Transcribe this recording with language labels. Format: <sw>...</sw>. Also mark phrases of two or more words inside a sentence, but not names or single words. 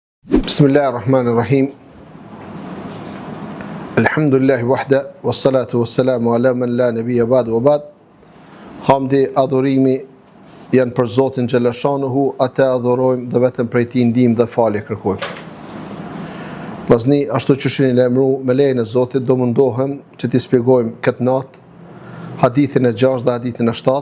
<ar>بسم الله الرحمن الرحيم. الحمد لله وحده، والصلاة والسلام على من لا نبي بعد وبعد.</ar> <sq>Hamdi, adhurimi janë për Zotin xhallashanuhu, atë adhurojmë dhe vetëm prej tij ndihmë dhe falje kërkojmë. Vllazni, ashtu që shihni lajmëru me lejen e Zotit, do mundohem që t'i shpjegojmë këtë natë hadithin e 6 dhe hadithin e 7.</sq>